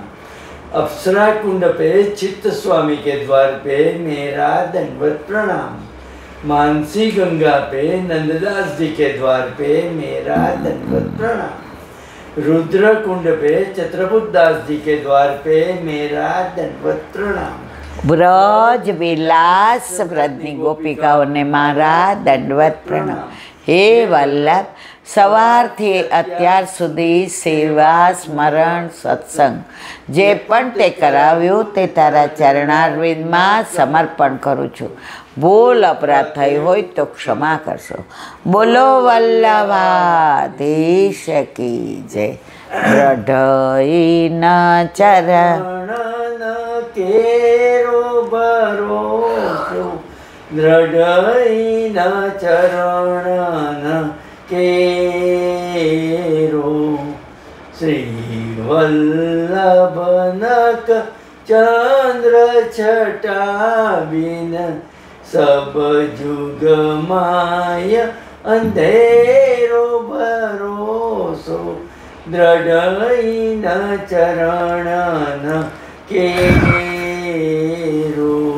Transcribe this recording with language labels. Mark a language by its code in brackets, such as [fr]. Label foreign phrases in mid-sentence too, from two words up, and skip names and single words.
[hi] अप्सरा कुंड पे चित्त स्वामी के द्वार पे मेरा दंडवत प्रणाम. मानसी गंगा पे नंददास जी के द्वार पे मेरा दंडवत प्रणाम. रुद्र कुंड पे चित्रबुद्धास जी के द्वार पे मेरा दंडवत प्रणाम. [gu] વ્રજ વિલાસ વ્રજની ગોપિકાઓને મારા દંડવત પ્રણામ. हे वल्लभ, સવારથી અત્યાર સુધી સેવા સ્મરણ સત્સંગ જે પણ તે કરાવ્યું તે તારા ચરણારવિંદમાં સમર્પણ કરું છું. ભૂલ અપરાધ થઈ હોય તો ક્ષમા કરશો. [hi] बोलो वल्लभाधीश की जय. दृढ़ई न चरण केरो भरोसो, दृढ़ई न चरण केरो. श्री वल्लभनक चंद्र छटा बिन सब जुग माय अंधेरो भरोसो, दृढ़ई न चरण केरो.